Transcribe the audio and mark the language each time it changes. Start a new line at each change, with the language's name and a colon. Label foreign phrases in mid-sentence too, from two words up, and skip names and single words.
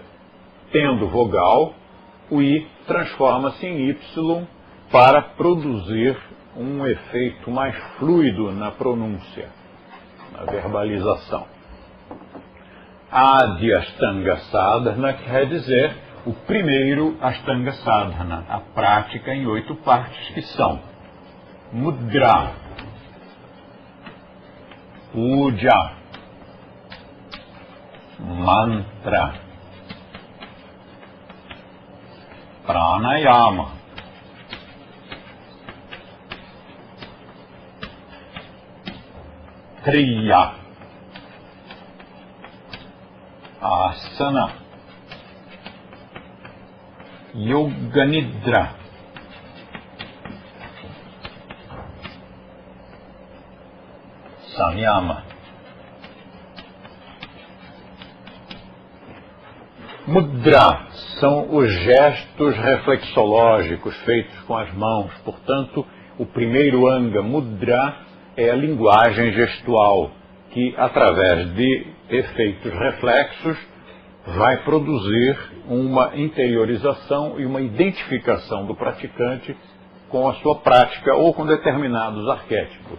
Portuguese: Tendo vogal, o I transforma-se em Y para produzir um efeito mais fluido na pronúncia, na verbalização. Adi Ashtanga Sadhana quer dizer o primeiro Ashtanga Sadhana, a prática em 8 partes que são Mudra, Puja, Mantra, Pranayama, Kriya, Asana, Yoga Nidra, Samyama. Mudra são os gestos reflexológicos feitos com as mãos. Portanto, o primeiro anga, Mudra, é a linguagem gestual que, através de efeitos reflexos, vai produzir uma interiorização e uma identificação do praticante com a sua prática ou com determinados arquétipos.